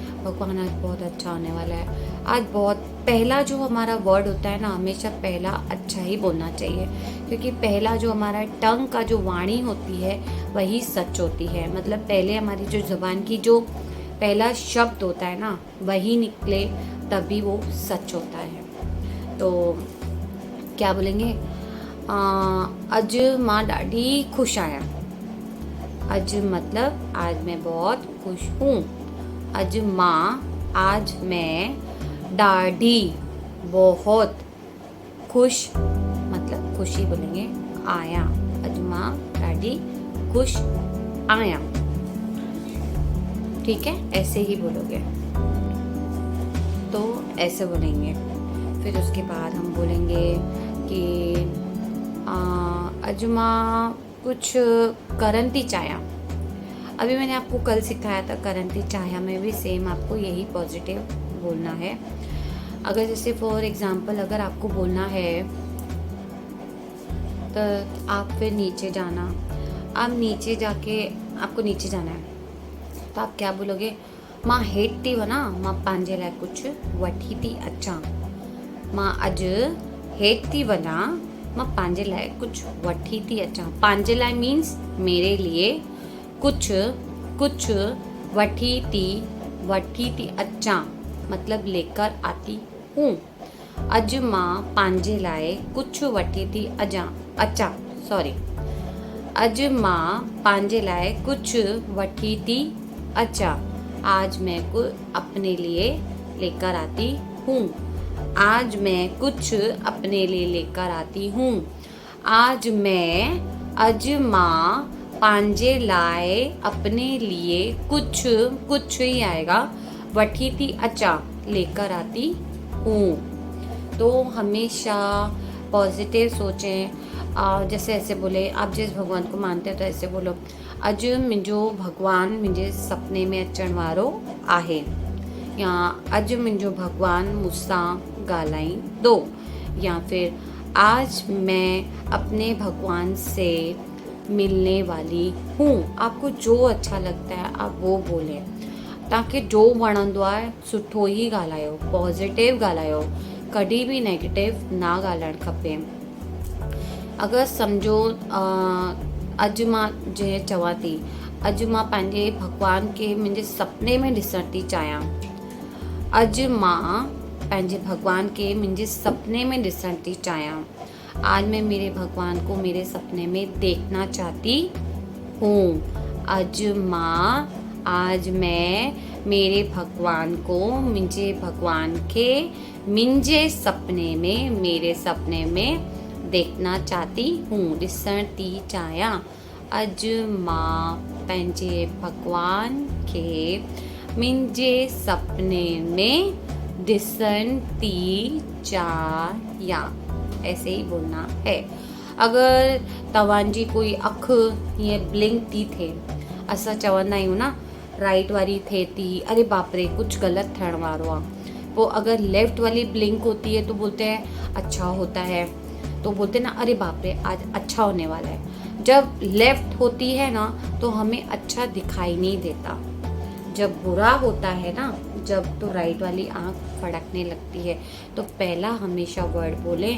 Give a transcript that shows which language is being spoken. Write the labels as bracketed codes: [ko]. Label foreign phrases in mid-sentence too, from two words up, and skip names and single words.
[hi] भगवान आज बहुत अच्छा होने वाला है, आज बहुत पहला जो हमारा वर्ड होता है ना, हमेशा पहला अच्छा ही बोलना चाहिए, क्योंकि पहला जो हमारा टंग का जो वाणी होती है वही सच होती है। मतलब पहले हमारी जो ज़बान की जो पहला शब्द होता है ना, वही निकले तभी वो सच होता है। तो क्या बोलेंगे, [sd] अज मां ॾाढी खुश आया। [hi] अज मतलब आज मैं बहुत खुश हूँ। [sd] अज मां, [hi] आज मैं ॾाढी बहुत खुश मतलब खुशी बोलेंगे आया। [sd] अज मां ॾाढी खुश आया। [hi] ठीक है, ऐसे ही बोलोगे तो ऐसे बोलेंगे। फिर उसके बाद हम बोलेंगे कि [sd] अज मां कुछ करंती चाया। [hi] अभी मैंने आपको कल सिखाया था [sd] करंती चाया [hi] में भी सेम आपको यही पॉजिटिव बोलना है। अगर जैसे [en] for example [hi] अगर आपको बोलना है तो आप फिर नीचे जाना, आप नीचे जाके आपको नीचे जाना है तो आप क्या बोलोगे, [sd] मां हेठती वना मां पंहिंजे लाइ कुझु वठी थी अचां। मां अॼु हेठती वना मां पंहिंजे लाइ कुझु वठी थी अचां। पंहिंजे लाइ [hi] मीन्स मेरे लिए, [sd] कुझु कुझु वठी थी अचां [hi] मतलब लेकर आती हूँ। [sd] अॼु मां पंहिंजे लाइ कुझु वठी थी अचां सॉरी अॼु मां पंहिंजे लाइ कुझु वठी थी अचां। [hi] आज मैं कुछ अपने लिए लेकर आती हूँ। आज मैं कुछ अपने लिए लेकर आती हूँ। आज मैं [sd] अज मां पंहिंजे लाइ [hi] अपने लिए कुछ कुछ ही आएगा [sd] वठी थी अचां [hi] लेकर आती हूँ। तो हमेशा पॉजिटिव सोचें। जैसे ऐसे बोले, आप जिस भगवान को मानते हैं तो ऐसे बोलो, [sd] अॼु मुंहिंजो भगवान मुंहिंजे सपने में अचण वारो आहे, या अॼु मुंहिंजो भगवान मुझसां ॻाल्हाईंदो, [hi] या फिर आज मैं अपने भगवान से मिलने वाली हूँ। आपको जो अच्छा लगता है आप वो बोलें। [sd] तव्हांखे जो वणंदो आहे सुठो ई ॻाल्हायो, पॉजिटिव ॻाल्हायो, कॾहिं बि नेगेटिव ना ॻाल्हाइणु खपे। अगरि सम्झो अॼु मां जीअं चवां थी, अॼु मां पंहिंजे भगवान खे मुंहिंजे सपने में ॾिसण थी चाहियां। अॼु मां पंहिंजे भगवान के मुंहिंजे सपने में ॾिसण थी चाहियां। [hi] आज मैं मेरे भगवान को मेरे सपने में देखना चाहती हूँ। आज मैं मेरे भगवान को [sd] मुंहिंजे भगवान के मुंहिंजे सपने में [hi] मेरे सपने में देखना चाहती हूँ, [sd] ॾिसण थी चाहियां। अॼु मां पंहिंजे भगवान खे मुंहिंजे सपने में ॾिसण थी चाहियां। [hi] ऐसे ही बोलना है। [sd] अगर तव्हांजी कोई अखि हीअं ब्लिंक थी थिए, असां चवंदा आहियूं न राइट वाली थिए थी, अरे बाप रे कुछ गलत थियण वारो आहे। [hi] वो अगर लेफ्ट वाली ब्लिंक होती है तो बोलते हैं अच्छा होता है, तो बोलते हैं ना अरे बाप रे आज अच्छा होने वाला है। जब लेफ्ट होती है ना तो हमें अच्छा दिखाई नहीं देता। जब बुरा होता है ना, जब तो राइट वाली आंख फड़कने लगती है, तो पहला हमेशा वर्ड बोलें।